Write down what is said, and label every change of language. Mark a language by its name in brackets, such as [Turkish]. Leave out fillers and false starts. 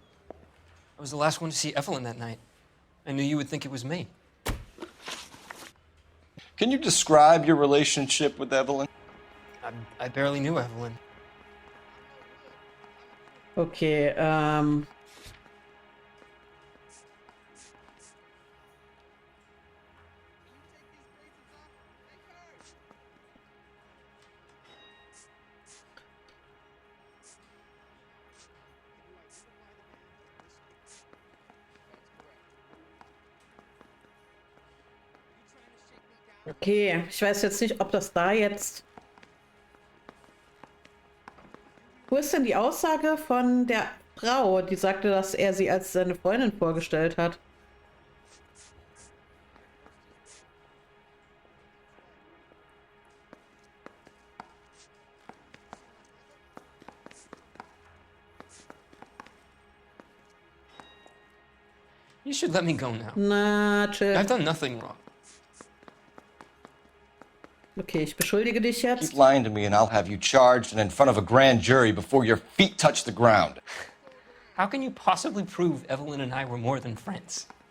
[English] I was the last one to see Evelyn that night. I knew you would think it was me. Can you describe your relationship with Evelyn? I barely knew Evelyn. [German] Okay, Okay, ich weiß jetzt nicht, ob das da jetzt... Wo ist denn die Aussage von der Frau, die sagte, dass er sie als seine Freundin vorgestellt hat? [English] You should let me go now. [German] Na, chill. [English] I've done nothing wrong. [German] Okay, ich beschuldige dich jetzt. [English] Keep lying to me and I'll have you charged and in front of a grand jury before your feet touch the ground. How can you possibly prove Evelyn and I were more than friends?